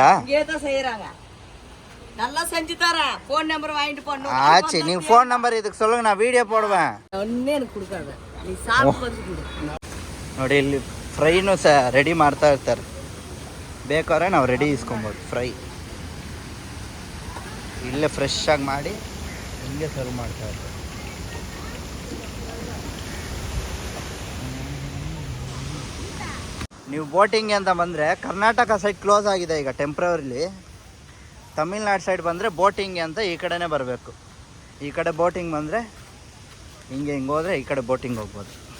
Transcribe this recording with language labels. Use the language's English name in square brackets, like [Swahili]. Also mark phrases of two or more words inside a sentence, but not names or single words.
[Tamil] இங்கே தான் செய்கிறாங்க நல்லா செஞ்சு தரேன் [English] phone number [Tamil] வாங்கிட்டு போடணும் ஆச்சு நீங்கள் [English] phone number [Tamil] இதுக்கு சொல்லுங்க நான் ವಿಡಿಯೋ போடுவேன் ஒன்னே எனக்கு கொடுக்காத நீ சாப்பிட்டு வந்து கொடு [Kannada] ನೋಡಿ ಇಲ್ಲಿ ಫ್ರೈನು ಸಹ ರೆಡಿ ಮಾಡ್ತಾ ಇರ್ತಾರೆ ಬೇಕಾದ್ರೆ ನಾವು ರೆಡಿ ಇಸ್ಕೊಬೋದು ಫ್ರೈ ಇಲ್ಲೇ ಫ್ರೆಶ್ ಆಗಿ ಮಾಡಿ ಹಿಂಗೆ ಸರ್ವ್ ಮಾಡ್ತಾ ಇರ್ತಾರೆ ನೀವು ಬೋಟಿಂಗ್ ಅಂತ ಬಂದರೆ ಕರ್ನಾಟಕ ಸೈಡ್ ಕ್ಲೋಸ್ ಆಗಿದೆ ಈಗ ಟೆಂಪ್ರವರಿಲಿ ತಮಿಳ್ನಾಡು ಸೈಡ್ ಬಂದರೆ ಬೋಟಿಂಗ್ ಅಂತ ಈ ಕಡೆನೇ ಬರಬೇಕು ಈ ಕಡೆ ಬೋಟಿಂಗ್ ಬಂದರೆ ಹಿಂಗೆ ಹಿಂಗೆ ಹೋದರೆ ಈ ಕಡೆ ಬೋಟಿಂಗ್ ಹೋಗ್ಬೋದು